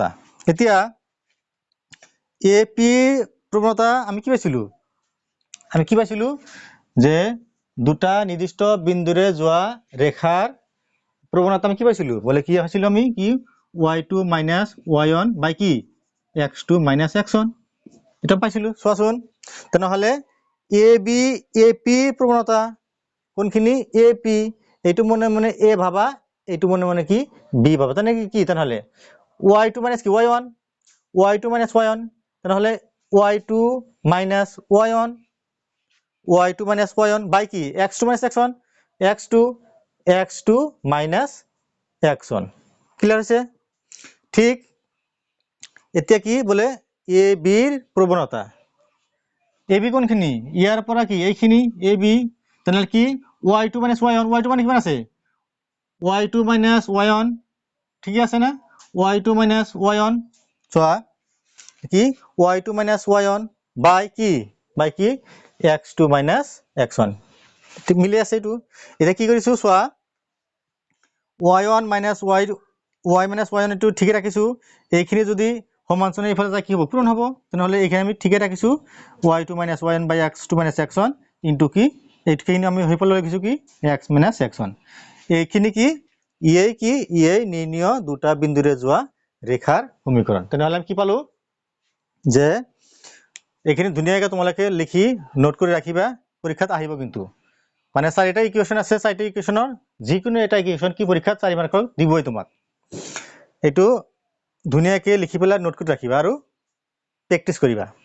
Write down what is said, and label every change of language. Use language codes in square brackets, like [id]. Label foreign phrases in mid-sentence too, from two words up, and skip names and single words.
[as] এতিয়া ap প্ৰৱণতা আমি কি পাইছিলো যে দুটা নিৰ্দিষ্ট বিন্দুৰে যোৱা ৰেখাৰ প্ৰৱণতা আমি কি পাইছিলো বলে কি হৈছিল আমি কি y2 - y1 বাই কি x2 - x1 এটা পাইছিলো। চোৱাচোন তেনেহলে ap প্ৰৱণতা কোনখিনি ap এইটো মনে মনে a ভাবা এইটো মনে মনে কি b ভাবা তেনেকে কি তেনেহলে y2 - কি y1 y2 - y1 তেনেহলে y2 - y1 y2 - y1 বাই কি x2 - x1 x2 - x1 ক্লিয়াৰ হৈছে। ঠিক এতিয়া কি বলে ab ৰ প্ৰৱণতা ab কোনখিনি ইয়াৰ পৰা কি এইখিনি ab তেনেহলে কি y2 - y1 y2 মানে কিমান আছে y2 - y1 ঠিক আছে না [en] y2 minus y1 [as] চোৱা কি [en] y2 minus y1 by [as] কি [en] x2 minus x1 [as] ঠিক মিলি আছে এইটো এটা কি কৰিছো চোৱা [en] y1 minus y minus y1 [as] এটো ঠিকে ৰাখিছো এইখিনি যদি সমান্তৰাল ইফালে যায় কি হ'ব পূৰণ হ'ব তেনেহলে এইখিনি আমি ঠিকে ৰাখিছো [en] y2 minus y1 by x2 minus x1 [as] ইনটু কি এইখিনি আমি হৈপল ৰাখিছো কি [en] x minus x1 [as] এইখিনি কি এই নিৰ্ণয় দুটা বিন্দুৰে যোৱা ৰেখাৰ সমীকৰণ তেনেহলে আমি কি পালো যে এইখিনি ধুনিয়াকৈ তোমালোকে লিখি নোট কৰি ৰাখিবা পৰীক্ষাত আহিব কিন্তু মানে চাৰিটা ইকুৱেশ্যন আছে চাৰিটা ইকুৱেশ্যনৰ যিকোনো এটা ইকুৱেশ্যন কি পৰীক্ষাত 4 মাৰ্কৰ দিবই তোমাক এটো ধুনিয়াকৈ লিখি পেলাই নোট কৰি ৰাখিবা আৰু প্ৰেক্টিস কৰিবা